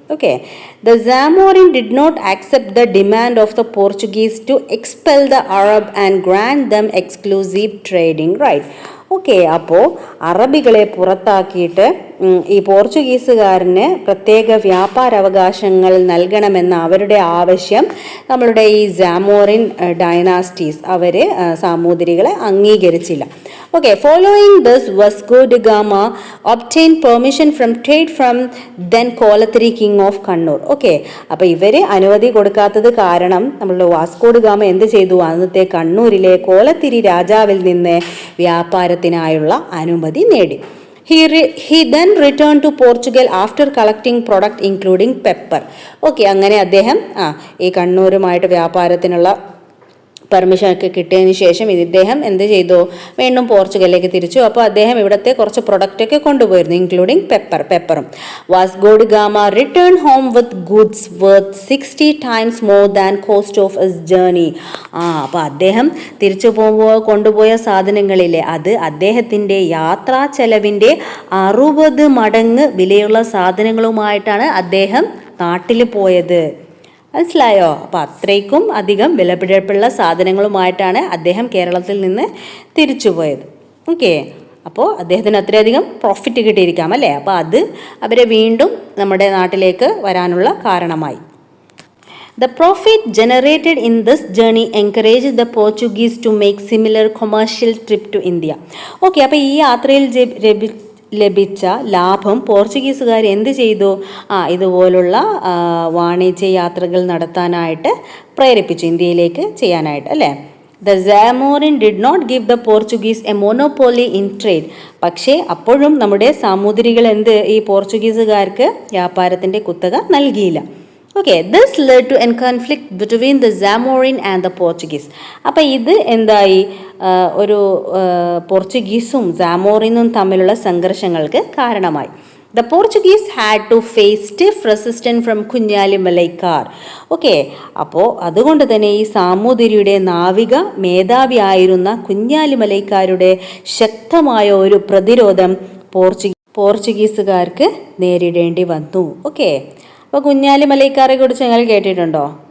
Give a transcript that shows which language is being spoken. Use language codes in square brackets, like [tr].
[en] Okay, the Zamorin did not accept the demand of the Portuguese to expel the Arab and grant them exclusive trading right. [ml] Okay, അപ്പോൾ അറബികളെ പുറത്താക്കിയിട്ട് ഈ പോർച്ചുഗീസുകാരന് പ്രത്യേക വ്യാപാരാവകാശങ്ങൾ നൽകണമെന്ന അവരുടെ ആവശ്യം നമ്മളുടെ ഈ സാമോറിൻ ഡൈനാസ്റ്റീസ് അവർ സാമൂതിരികളെ അംഗീകരിച്ചില്ല. [en] Okay, following this, Vasco da Gama obtained permission from trade from then Kolathiri king of Kannur. [ml] Okay, അപ്പോൾ ഇവര് അനുമതി കൊടുക്കാത്തത് കാരണം നമ്മളുടെ വാസ്കോ ഡ ഗാമ എന്ത് ചെയ്തു? അന്നത്തെ കണ്ണൂരിലെ കോലത്തിരി രാജാവിൽ നിന്ന് വ്യാപാരത്തിനായുള്ള അനുമതി നേടി. [en] He then returned to Portugal after collecting product including pepper. [ml] Okay, അങ്ങനെ അദ്ദേഹം ഈ കണ്ണൂരുമായിട്ട് വ്യാപാരത്തിനുള്ള പെർമിഷൻ ഒക്കെ കിട്ടിയതിന് ശേഷം ഇദ്ദേഹം എന്ത് ചെയ്തു? വീണ്ടും പോർച്ചുഗലിലേക്ക് തിരിച്ചു. അപ്പോൾ അദ്ദേഹം ഇവിടുത്തെ കുറച്ച് പ്രൊഡക്റ്റ് ഒക്കെ കൊണ്ടുപോയിരുന്നു, including പെപ്പറും. [en] Vasco da Gama return home with goods worth 60 times more than cost of his journey. [ml] അപ്പോൾ അദ്ദേഹം തിരിച്ചു പോകുമ്പോൾ കൊണ്ടുപോയ സാധനങ്ങളിലെ അത് അദ്ദേഹത്തിൻ്റെ യാത്രാ ചെലവിൻ്റെ 60 മടങ്ങ് വിലയുള്ള സാധനങ്ങളുമായിട്ടാണ് അദ്ദേഹം നാട്ടിൽ പോയത്. മനസ്സിലായോ? അപ്പോൾ അത്രയ്ക്കും അധികം വിലപിടിപ്പുള്ള സാധനങ്ങളുമായിട്ടാണ് അദ്ദേഹം കേരളത്തിൽ നിന്ന് തിരിച്ചു പോയത്. ഓക്കെ, അപ്പോൾ അദ്ദേഹത്തിന് അത്രയധികം പ്രോഫിറ്റ് കിട്ടിയിരിക്കാം അല്ലേ? അപ്പോൾ അത് അവരെ വീണ്ടും നമ്മുടെ നാട്ടിലേക്ക് വരാനുള്ള കാരണമായി. [en] The profit generated in this journey encouraged the Portuguese to make similar commercial trip to India. [ml] Okay, അപ്പോൾ ഈ യാത്രയിൽ ലഭിച്ച ലാഭം പോർച്ചുഗീസുകാർ എന്ത് ചെയ്തു? ഇതുപോലുള്ള വാണിജ്യ യാത്രകൾ നടത്താനായിട്ട് പ്രേരിപ്പിച്ചു, ഇന്ത്യയിലേക്ക് ചെയ്യാനായിട്ട് അല്ലേ? [en] The Zamorin did not give the Portuguese a monopoly in trade. [ml] പക്ഷേ അപ്പോഴും നമ്മുടെ സാമൂതിരികൾ ഈ പോർച്ചുഗീസുകാർക്ക് വ്യാപാരത്തിൻ്റെ കുത്തക നൽകിയില്ല. [en] Okay, this led to an conflict between the Zamorin and the Portuguese. [ml] അപ്പോൾ ഇത് എന്തായി? ഒരു പോർച്ചുഗീസും സാമോറിനും തമ്മിലുള്ള സംഘർഷങ്ങൾക്ക് കാരണമായി. [en] The Portuguese had to face stiff resistance from Kunjali Marakkar. [ml] Okay, അപ്പോൾ അതുകൊണ്ട് തന്നെ ഈ സാമൂതിരിയുടെ നാവിക മേധാവിയായിരുന്ന കുഞ്ഞാലി മലൈക്കാരുടെ ശക്തമായ ഒരു പ്രതിരോധം പോർച്ചുഗീസുകാർക്ക് നേരിടേണ്ടി വന്നു. ഓക്കെ, അപ്പോൾ കുഞ്ഞാലി മലൈക്കാരെ കുറിച്ച് നിങ്ങൾ കേട്ടിട്ടുണ്ടോ?